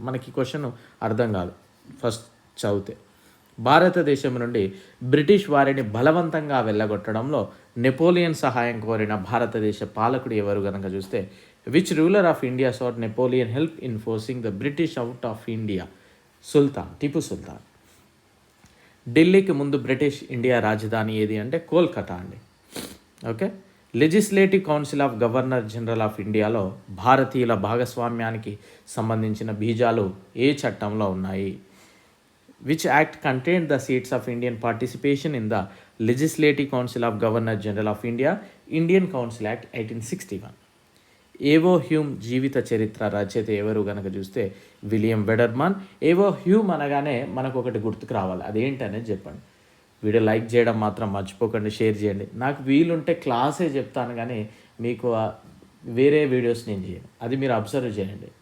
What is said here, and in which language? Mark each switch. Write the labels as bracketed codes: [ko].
[te] మనకి క్వశ్చన్ అర్థం కాదు ఫస్ట్ చదివితే. భారతదేశం నుండి బ్రిటిష్ వారిని బలవంతంగా వెళ్ళగొట్టడంలో నెపోలియన్ సహాయం కోరిన భారతదేశ పాలకుడు ఎవరు కనుక చూస్తే [en] Which ruler of India sought Napoleon help in forcing the British out of India? [te] Tipu సుల్తాన్. ఢిల్లీకి ముందు బ్రిటిష్ ఇండియా రాజధాని ఏది అంటే కోల్కతా అండి. Okay, legislative council of governor general of ఇండియాలో భారతీయుల భాగస్వామ్యానికి సంబంధించిన బీజాలు ఏ చట్టంలో ఉన్నాయి? [en] Which act contained the seats of Indian participation in the Legislative Council of Governor General of India? Indian Council Act 1861. [te] ఏవో హ్యూమ్ జీవిత చరిత్ర రచయిత ఎవరు కనుక చూస్తే విలియం వెడర్మాన్. ఏవో హ్యూమ్ అనగానే మనకు ఒకటి గుర్తుకు రావాలి, అదేంటనేది చెప్పండి. వీడియో లైక్ చేయడం మాత్రం మర్చిపోకండి, షేర్ చేయండి. నాకు వీలుంటే క్లాసే చెప్తాను, కానీ మీకు వేరే వీడియోస్ నేను చేయను, అది మీరు అబ్జర్వ్ చేయండి.